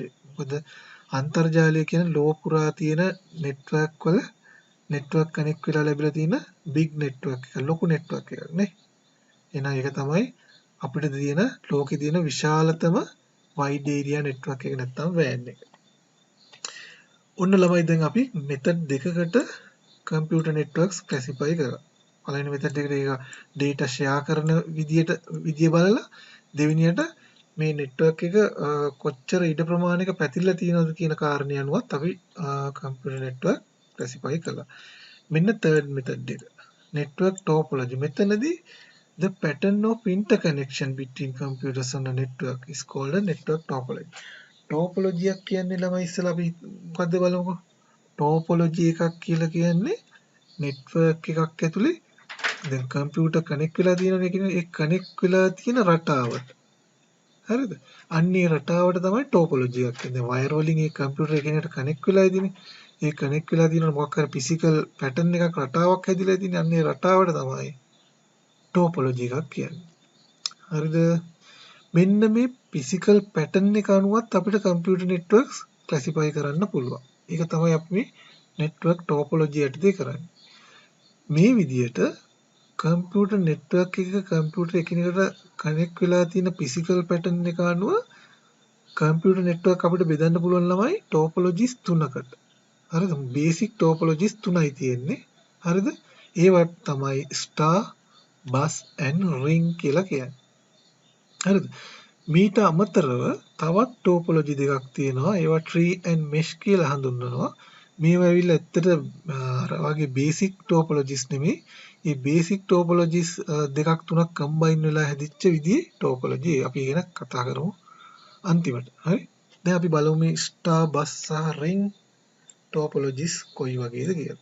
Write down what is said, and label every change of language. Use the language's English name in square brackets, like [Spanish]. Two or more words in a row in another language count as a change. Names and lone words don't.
[Sinhala] මොකද අන්තර්ජාලය කියන ලෝක පුරා තියෙන නෙට්වර්ක් වල [English] network connect [Sinhala] වෙලා ලැබිලා තියෙන [English] big network [Sinhala] එක ලොකු නෙට්වර්ක් එකක් නේ. එහෙනම් ඒක තමයි අපිට තියෙන ලෝකේ තියෙන විශාලතම [English] wide area network [Sinhala] එක නැත්නම් WAN එක. ඔන්න ළමයි දැන් අපි මෙතඩ් දෙකකට [English] computer networks classify [Sinhala] කරා. පළවෙනි මෙතඩ් එකට ඒක [English] data share [Sinhala] කරන විදිය බලලා දෙවෙනියට මේ network එක කොච්චර ඉඩ ප්‍රමාණයක පැතිරලා තියෙනවද කියන කාරණය අනුවත් අපි [English] computer network classify [Sinhala] කළා. මෙන්න [English] third method [Sinhala] එක. [English] network topology. මෙතනදී the pattern of interconnection between computers on a network is called a network topology. [Sinhala] Topology එක කියන්නේ ළමයි ඉස්සලා අපි මොකද්ද බලමුකෝ. Topology එකක් කියලා කියන්නේ network එකක් ඇතුලේ දැන් [English] computer connect [Sinhala] වෙලා තියෙනවනේ කියන්නේ ඒ connect වෙලා තියෙන රටාවට. හරිද? අන්නේ රටාවට තමයි topology එකක් කියන්නේ. wire වලින් ඒ computer එකිනෙකට connect වෙලා ඉදිනේ. ඒ connect වෙලා තියෙන මොකක් හරි [English] physical pattern [Sinhala] එකක් රටාවක් හැදිලා ඉදිනේ. අන්නේ රටාවට තමයි topology එකක් කියන්නේ. හරිද? මෙන්න මේ [English] physical pattern [Sinhala] එක අනුවත් අපිට [English] computer networks classify [Sinhala] කරන්න පුළුවන්. ඒක තමයි අපි මේ [English] network topology [Sinhala] යටතේ කරන්නේ. මේ විදිහට [English] computer network [Sinhala] එකක computer එකිනෙකට connect වෙලා තියෙන [English] physical pattern [Sinhala] එක අනුව [English] computer network [Sinhala] අපිට බෙදන්න පුළුවන් ළමයි topologies තුනකට. හරිද? [English] basic topologies [Sinhala] තුනයි තියෙන්නේ. හරිද? ඒවත් තමයි [English] star bus and ring [Sinhala] කියලා කියන්නේ. හරිද? මීට අමතරව තවත් topology දෙකක් තියෙනවා. ඒවා [English] tree and mesh [Sinhala] කියලා හඳුන්වනවා. මේවා ඇවිල්ලා ඇත්තට අර වගේ [English] basic topologies [Sinhala] නෙමෙයි. මේ [English] basic topologies [Sinhala] දෙකක් තුනක් combine වෙලා හැදිච්ච විදිහේ topology අපි ගැන කතා කරමු අන්තිමට. හරි? දැන් අපි බලමු මේ [English] star bus [Sinhala] සහ [English] ring topologies [Sinhala] කොයි වගේද කියලා.